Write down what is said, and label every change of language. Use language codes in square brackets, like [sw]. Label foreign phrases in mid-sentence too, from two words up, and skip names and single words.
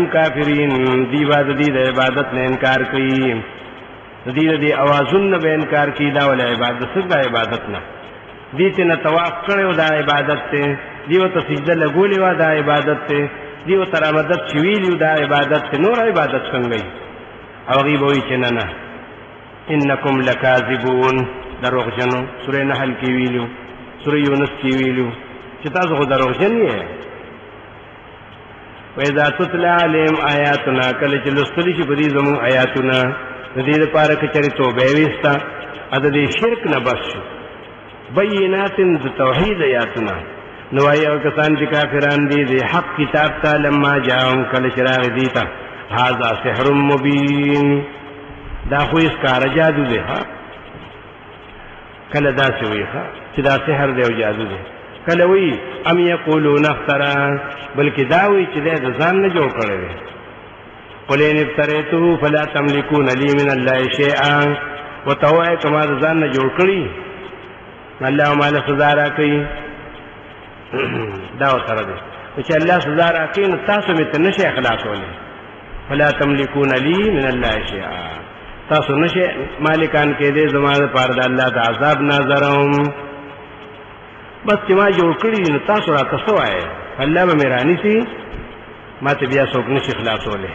[ps] کافرین دی به د دې د عبادت نه انکار کوي د دې د دې اوازون نه به انکار کوي دا ولې عبادت څه د عبادت نه دې ته نه طواف کړی و دا عبادت دی دې ورته سجده لګولې وه دا عبادت دی دې ورته رامدد چې ویلي دا عبادت دی نور عبادت څنګه وي او هغوی به وایي چې نه نه [ar] انکم لکاذبون [ps] دروغجنو سورې نحل کې ویلو سورې یونس کې ویلو چې تاسو خو دروغجن یې [ar] وإذا تتلى عليهم آیاتنا [ps] کله چې لوستلی شي په دې زموږ آیاتونه د دې لپاره که چېرې توبه یې ویسته د دې شرک نه بس شو بینات د توحید آیاتونه نو وایي هغه کسان چې کافران دي د حق کتاب ته [ar] لما جاءهم [ps] کله چې راغی دې ته [ar] هذا سحر مبین [ps] دا خو یې ښکاره جادو دی ښه کله داسې وایي ښه چې دا سحر دی او جادو دی کله وی [ar] ام یقولون افترا [ps] بلکې دا وی چې د ځان نه جوړ کړی دی [ar] قل ان افتریته فلا تملکون لی من الله شیئا [ps] ورته ووایه که ما د ځان نه جوړ کړي الله ماله سزا راکوي دا ورسره دی چې الله سزا راکوي نو تاسو مې ته نشئ خلاصولی [ar] فلا تملکون لی من الله شیئا [ps] تاسو نشئ مالکان کېدی زما دپاره د الله د عذاب ناظرهم بس چې ما جوړ کړي نو تاسو راته څه وایئ الله به مې رانیسي ما ته بیا څوک نشي خلاصولی.